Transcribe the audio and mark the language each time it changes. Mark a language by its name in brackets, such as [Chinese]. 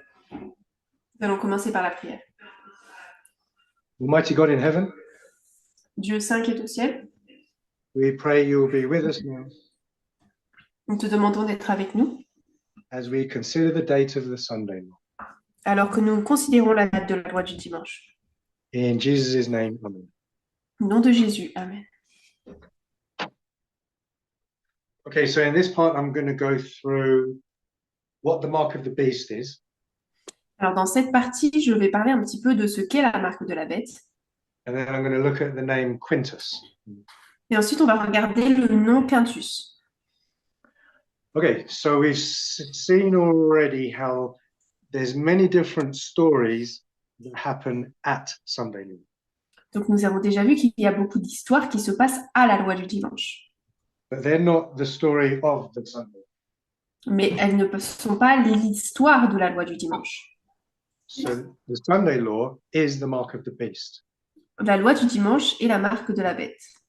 [French] Nous allons commencer par la prière. [English] Almighty God in heaven, [French] Dieu saint qui est au ciel, [English] we pray you will be with us now [French] nous te demandons d'être avec nous [English] as we consider the date of the Sunday. [French] alors que nous considérons la date de la loi du dimanche. [English] In Jesus' name, amen. [French] Au nom de Jésus, Amen. [English] Okay, so in this part, I'm going to go through what the mark of the beast is. [French] Alors dans cette partie, je vais parler un petit peu de ce qu'est la marque de la bête. [English] And then I'm going to look at the name Quintus. [French] Et ensuite, on va regarder le nom Quintus. [English] Okay, so we've seen already how there's many different stories that happen at Sunday Law. [French] Donc nous avons déjà vu qu'il y a beaucoup d'histoires qui se passent à la loi du dimanche. [English] But they're not the story of the Sunday. [French] Mais elles ne sont pas l'histoire de la loi du dimanche. [English] So the Sunday Law is the mark of the beast. [French] La loi du dimanche est la marque de la bête.